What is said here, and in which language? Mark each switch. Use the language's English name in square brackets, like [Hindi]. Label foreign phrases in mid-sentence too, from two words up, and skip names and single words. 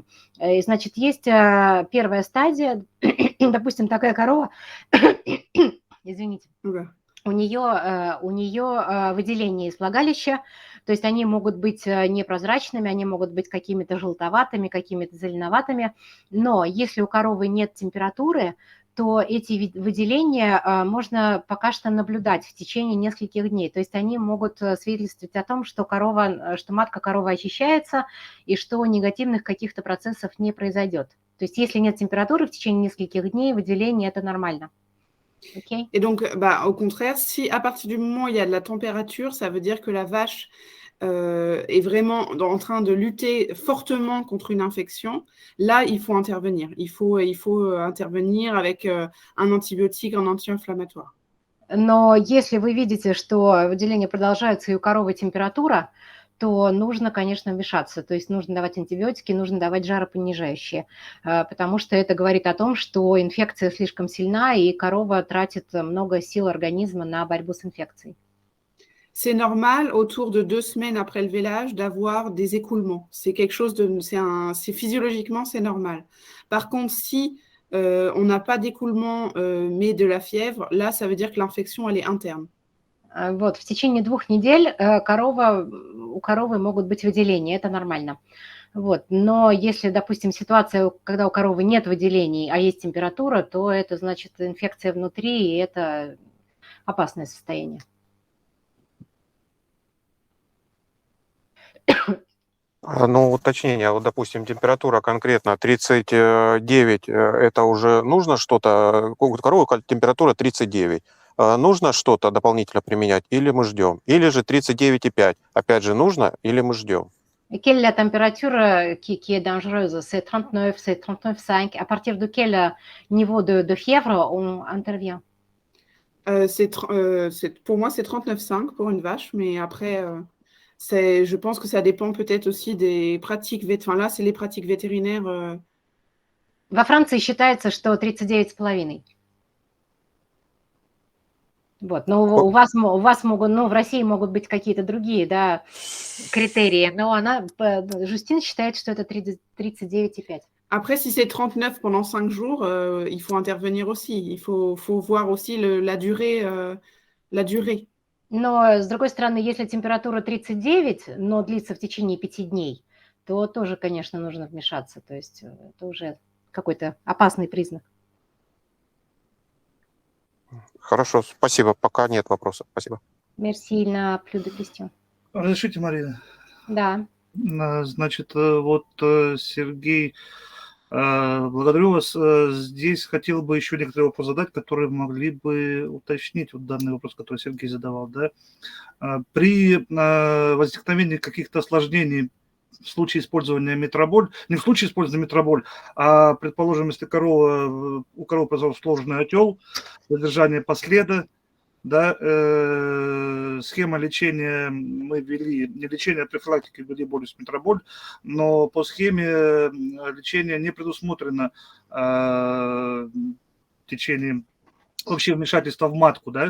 [Russian] И, значит, есть первая стадия, допустим, такая корова, извините, у нее выделение из влагалища, то есть они могут быть непрозрачными, они могут быть какими-то желтоватыми, какими-то зеленоватыми, но если у коровы нет температуры, то эти выделения можно пока что наблюдать в течение нескольких дней. То есть они могут свидетельствовать о том, что матка коровы очищается и что негативных каких-то процессов не произойдет. То есть если нет температуры в течение нескольких дней, выделение – это нормально. [French] Okay. Et donc, au contraire, si à partir du moment où il y a de la température, ça veut dire que la vache est vraiment en train de lutter fortement contre une infection. Là, il faut intervenir. Il faut intervenir avec un antibiotique, un anti-inflammatoire. [Russian] Но если вы видите, что выделение продолжается и у коровы температура, то нужно, конечно, вмешаться. То есть нужно давать антибиотики, нужно давать жаропонижающие, потому что это говорит о том, что инфекция слишком сильна, и корова тратит много сил организма на борьбу с инфекцией. [French] C'est normal, autour de 2 semaines après le vélage, d'avoir des écoulements. C'est quelque chose c'est physiologiquement, c'est normal. Par contre, si on n'a pas d'écoulement, mais de la fièvre, là, ça veut dire que l'infection, elle est interne. [Russian] Вот, в течение 2 недель у коровы могут быть выделения, это нормально. Вот. Но если, допустим, ситуация, когда у коровы нет выделений, а есть температура, то это значит инфекция внутри, и это опасное состояние. Ну, уточнение, вот, допустим, температура конкретно 39, это уже нужно что-то, у коровы температура 39, нужно что-то дополнительно применять или мы ждем? Или же 39,5, опять же, нужно или мы ждем? [French] Quelle est la température qui est dangereuse? C'est 39, c'est 39,5. À partir de quel niveau de fièvre on intervient? Pour moi, c'est 39,5 pour une vache, mais après... je pense que ça dépend peut-être aussi des pratiques vétérinaires. Là, c'est les pratiques vétérinaires. [Russian] Во Франции считается, что 39,5. Вот. Но у вас могут, в России могут быть какие-то другие, да, критерии. Но Justine считает, что это 39,5. [French] Après, si c'est 39 pendant 5 jours, il faut intervenir aussi. Il faut voir aussi la durée. [Russian] Но, с другой стороны, если температура 39, но длится в течение 5 дней, то тоже, конечно, нужно вмешаться. То есть это уже какой-то опасный признак. Хорошо, спасибо. Пока нет вопросов. Спасибо. [French] Merci, на plus de questions. [Russian] Разрешите, Марина? Да. Значит, вот Сергей, благодарю вас. Здесь хотел бы еще некоторые вопросы задать, которые могли бы уточнить вот данный вопрос, который Сергей задавал. Да? При возникновении каких-то осложнений в случае использования метроболь, не в случае использования метроболь, а, предположим, если у коровы произошел сложный отел, задержание последа, да, схема лечения мы ввели, не лечение, а профилактики ввели болюс метроболь, но по схеме лечения не предусмотрено в течение вообще вмешательства в матку, да.